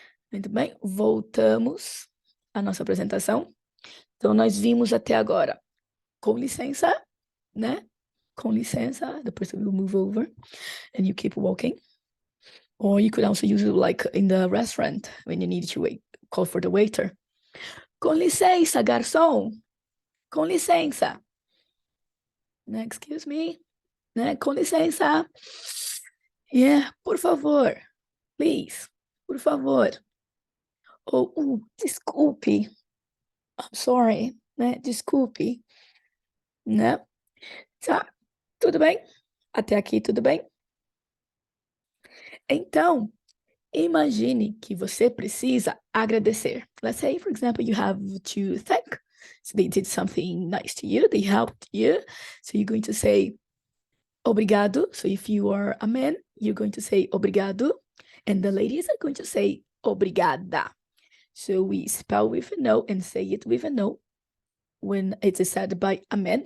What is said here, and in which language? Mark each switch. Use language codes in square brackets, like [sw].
[pt] Muito bem, voltamos à nossa apresentação. Então, nós vimos até agora, com licença, né? Com licença, [en] the person will move over and you keep walking. Or you could also use it like in the restaurant when you need to call for the waiter. [pt] Com licença, garçom. Com licença. [en] Excuse me. [pt] Né? Com licença. Yeah, por favor. [en] Please. [pt] Por favor. Ou, desculpe. [en] I'm sorry, [pt] né? Desculpe. Né? Tá, tudo bem? Até aqui, tudo bem? Então, imagine que você precisa agradecer. [en] Let's say, for example, you have to thank. So they did something nice to you, they helped you. So you're going to say obrigado. So if you are a man, you're going to say obrigado. And the ladies are going to say obrigada. So we spell with an O and say it with an O when it is said by a man.